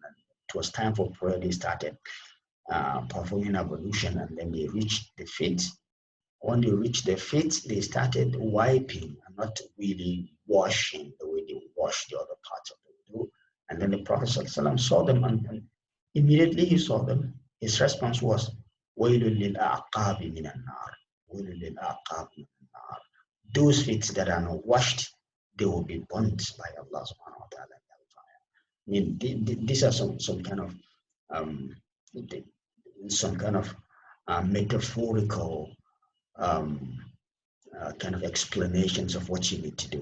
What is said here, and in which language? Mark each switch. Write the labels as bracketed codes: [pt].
[en] And it was time for prayer. They started performing ablution, and then they reached the feet. When they reached the feet, they started wiping and not really washing the way they wash the other parts of the wudu. And then the Prophet ﷺ saw them, and immediately he saw them. His response was, [ar] وَيْلٌ لِلْأَعْقَابِ مِنَ النَّارِ وَيْلٌ لِلْأَعْقَابِ مِنَ النَّارِ. [en] Those feet that are not washed, they will be burnt by Allah subhanahu wa ta'ala. I mean, these are some kind of metaphorical kind of explanations of what you need to do.